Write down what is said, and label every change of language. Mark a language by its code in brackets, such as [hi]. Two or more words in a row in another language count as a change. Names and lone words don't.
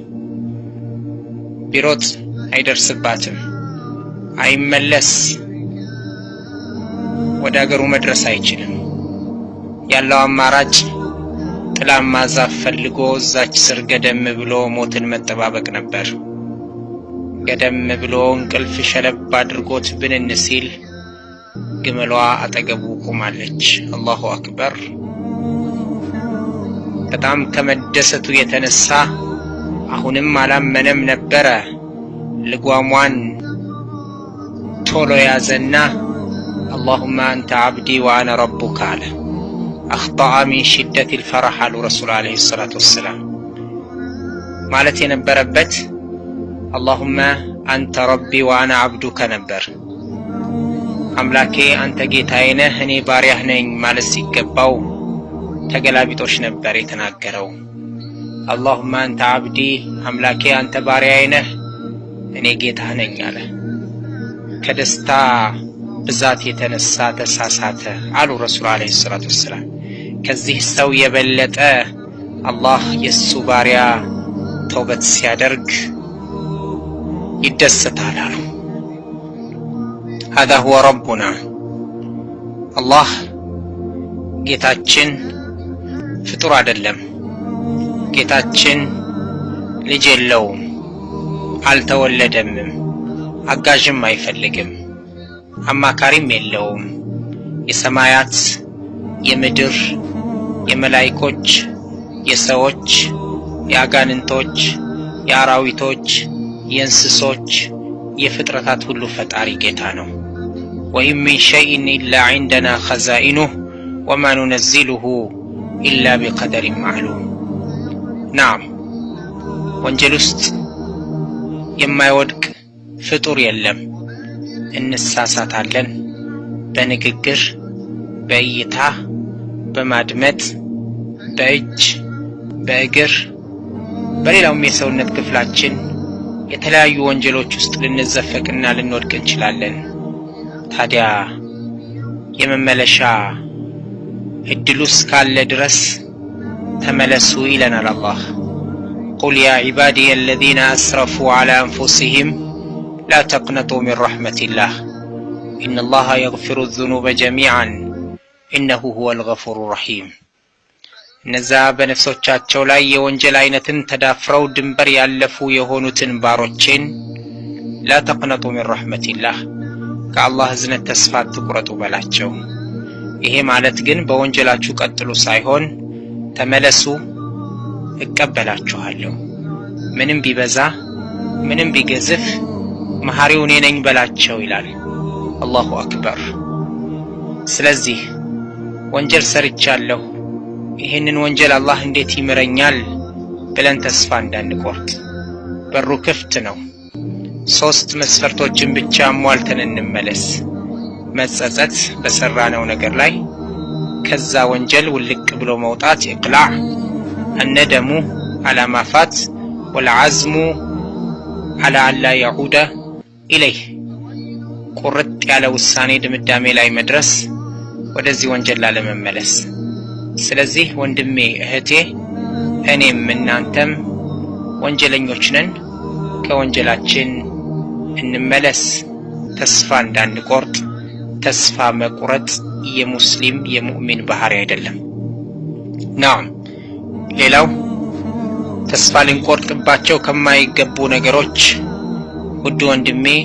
[am] ቢሮጥ አይደርስባትም፣ አይመለስ፣ ወደ አገሩ መድረስ አይችልም። ያለው አማራጭ ጥላማ ዛፍ ፈልጎ እዛች ስር ገደም ብሎ ሞትን መጠባበቅ ነበር። ገደም ብሎ እንቅልፍ ሸለብ አድርጎት ብንን ሲል ግመሏ አጠገቡ ቆማለች። [ar] الله أكبر። [am] በጣም ከመደሰቱ የተነሳ አሁንም አላመነም ነበረ። ልጓሟን ቶሎ ያዘና [ar] اللهم أنت عبدي وأنا ربك አለ። أخطأ من شدة الفرح [am] አሉ ረሱል [ar] عليه الصلاة والسلام። [am] ማለት የነበረበት [ar] اللهم أنت ربي وأنا عبدك [am] ነበር። አምላኬ አንተ ጌታዬ ነህ እኔ ባሪያህ ነኝ ማለት ሲገባው ተገላቢጦሽ ነበር የተናገረው። [ar] اللهم أنت عبدي [am] አምላኬ አንተ ባሪያዬ ነህ እኔ ጌታህ ነኝ አለ። ከደስታ ብዛት የተነሳ ተሳሳተ አሉ ረሱል [ar] عليه الصلاة والسلام። [am] ከዚህ ሰው የበለጠ አላህ የሱ ባሪያ ተውበት ሲያደርግ ይደሰታል አሉ። [ar] هذا هو ربنا الله [am] ጌታችን ፍጡር አይደለም። ጌታችን ልጅ የለውም፣ አልተወለደም፣ አጋዥም አይፈልግም፣ አማካሪም የለውም። የሰማያት የምድር የመላእክቶች የሰዎች የአጋንንቶች የአራዊቶች የእንስሶች የፍጥረታት ሁሉ ፈጣሪ ጌታ ነው። [ar] وإن من شيء إلا عندنا خزائنه وما ننزله إلا بقدر معلوم። [am] نعم ወንጀል ውስጥ የማይወድቅ ፍጡር የለም። እንሳሳታለን በንግግር በእይታ በማድመጥ በእጅ በእግር በሌላውም የሰውነት ክፍላችን የተለያዩ ወንጀሎች ውስጥ ልንዘፈቅና ልንወድቅ እንችላለን። ታዲያ የመመለሻ እድሉስ ካለ ድረስ ተመለሱ ይለናል አላህ። [ar] قل يا عبادي الذين أسرفوا على أنفسهم لا تقنطوا من رحمة الله إن الله يغفر الذنوب جميعا إنه هو الغفور الرحيم። [am] እነዛ በነፍሶቻቸው ላይ የወንጀል አይነትን ተዳፍረው ድንበር ያለፉ የሆኑትን ባሮቼን [ar] لا تقنطوا من رحمة الله [am] ከአላህ እዝነት ተስፋ አትቁረጡ በላቸው። ይሄ ማለት ግን በወንጀላችሁ ቀጥሉ ሳይሆን ተመለሱ እቀበላችኋለሁ፣ ምንም ቢበዛ ምንም ቢገዝፍ መሐሪው እኔ ነኝ በላቸው ይላል። [ar] الله أكبر። [am] ስለዚህ ወንጀል ሰርቻለሁ፣ ይህንን ወንጀል አላህ እንዴት ይምረኛል ብለን ተስፋ እንዳንቆርጥ በሩ ክፍት ነው። 3 መስፈርቶችን ብቻ ሟልተን እንመለስ። መጸጸት በሰራነው ነገር ላይ፣ ከዛ ወንጀል ውልቅ ብሎ መውጣት ኢቅላዕ፣ [ar] الندم على ما فات والعزم على أن لا يعود إليه [am] ቁርጥ ያለ ውሳኔ ድምዳሜ ላይ መድረስ፣ ወደዚህ ወንጀል ላለመመለስ። ስለዚህ ወንድሜ እህቴ፣ እኔም እናንተም ወንጀለኞች ነን። ከወንጀላችን እንመለስ፣ ተስፋ እንዳንቆርጥ። ተስፋ መቁረጥ የሙስሊም የሙእሚን ባህሪ አይደለም። ናም ሌላው ተስፋ ልንቆርጥባቸው ከማይገቡ ነገሮች ውድ ወንድሜ፣